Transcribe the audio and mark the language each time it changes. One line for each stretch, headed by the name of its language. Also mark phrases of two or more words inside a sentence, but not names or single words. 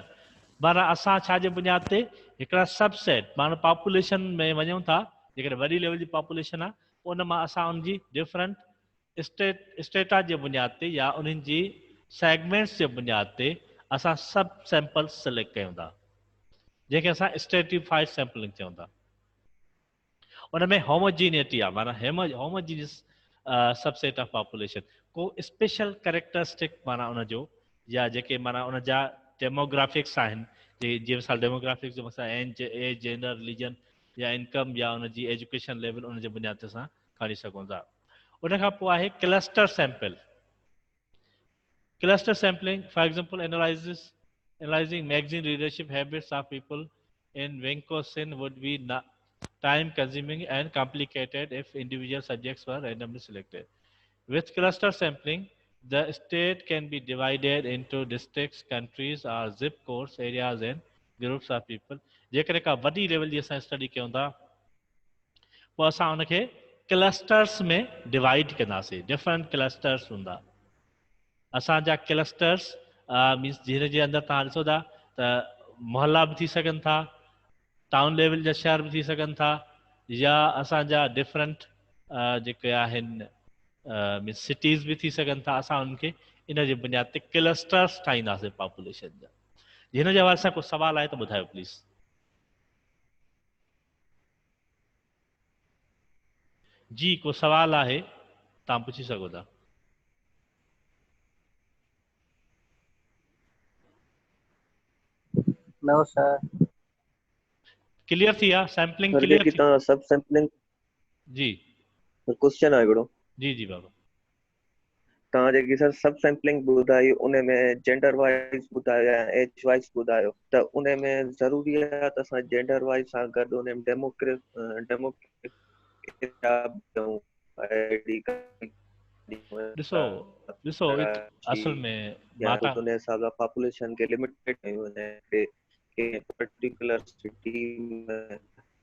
Sindhi: माना असां छा जे बुनियाद ते हिकिड़ा सबसेट, माना पॉपुलेशन में वञूं था, जेकॾहिं वॾी लेवल जी पॉपुलेशन आहे, उन मां असां उनजी
English: different strata
Sindhi: जे बुनियाद ते या उन्हनि जी सेगमेंट्स जे बुनियाद ते असां
English: sub samples
Sindhi: सिलेक्ट कयूं था, जंहिंखे असां
English: stratified sampling
Sindhi: चऊं था। उनमें होमोजीनिटी आहे, माना
English: homogeneous subset of population.
Sindhi: को
English: special characteristic
Sindhi: माना उनजो, या जेके माना उन जा डेमोग्राफिक्स आहिनि, जीअं मिसाल डेमोग्राफिक्स जो मसला
English: age, gender, religion
Sindhi: या इनकम या उनजी
English: education level,
Sindhi: उन जे बुनियाद ते असां खणी सघूं था। उन खां पोइ आहे
English: cluster sample. cluster sampling, for example, analyzing magazine readership habits of people in Wisconsin would be time consuming and complicated if individual subjects were randomly selected. With cluster sampling, the state can be divided into districts, countries, or zip codes, areas, and groups of people.
Sindhi: जेकॾहिं का वॾी लेवल जी असां स्टडी कयूं था, पोइ असां उनखे क्लस्टर्स में डिवाइड कंदासीं।
English: different clusters
Sindhi: हूंदा। असांजा
English: clusters means
Sindhi: जिन जे अंदरि तव्हां ॾिसो था त मोहल्ला बि थी सघनि था,
English: town level
Sindhi: जा शहर बि थी सघनि था, या असांजा डिफरेंट जेके आहिनि
English: means cities
Sindhi: बि थी सघनि था। असां उनखे इन जे बुनियाद ते क्लस्टर्स ठाहींदासीं पॉपुलेशन जा। हिन जे हवाले सां को सवाल आहे त ॿुधायो प्लीज़। जी, को सवाल आहे तव्हां पुछी सघो था।
English: No sir.
Sindhi: क्लियर थी आहे? सैम्पलिंग क्लियर थी? तव्हां
English: sub sampling
Sindhi: जी क्वेश्चन आहे हिकिड़ो। जी जी बाबा। तव्हां जेकी सर
English: sub sampling
Sindhi: ॿुधाई, उन में
English: gender wise
Sindhi: ॿुधायो या
English: age wise
Sindhi: ॿुधायो, त उन में ज़रूरी आहे त असां
English: gender wise
Sindhi: सां गॾु उन में ॾिसो असल में माता उन हिसाब सां पॉपुलेशन खे लिमिटेड कयूं, के
English: particular city
Sindhi: में